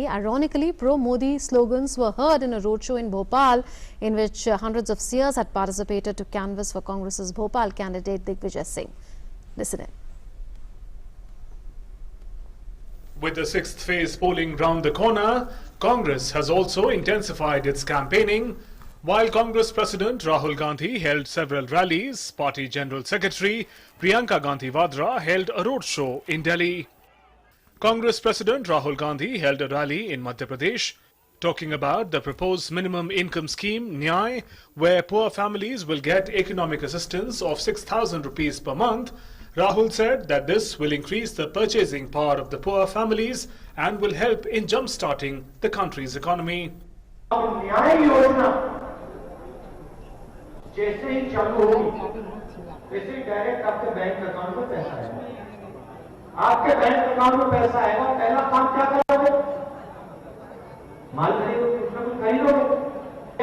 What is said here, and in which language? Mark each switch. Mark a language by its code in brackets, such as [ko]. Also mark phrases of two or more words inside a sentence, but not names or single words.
[en] Ironically, pro-Modi slogans were heard in a roadshow in Bhopal, in which hundreds of seers had participated to canvass for Congress's Bhopal candidate Digvijay Singh. Listen in. With the 6th phase polling round the corner, Congress has also intensified its campaigning. While Congress President Rahul Gandhi held several rallies, Party General Secretary Priyanka Gandhi Vadra held a roadshow in Delhi. Congress President Rahul Gandhi held a rally in Madhya Pradesh, talking about the proposed minimum income scheme, Nyay, where poor families will get economic assistance of 6,000 rupees per month. Rahul said that this will increase the purchasing power of the poor families and will help in jump-starting the country's economy. [hi] न्याय योजना जैसे ही चालू होगी, वैसे ही डायरेक्ट आपके [en] bank account [hi] में पैसा आएगा। आपके [en] bank account [hi] में पैसा आएगा, पहला काम क्या करोगे? माल खरीदोगे, कुछ ना कुछ खरीदोगे।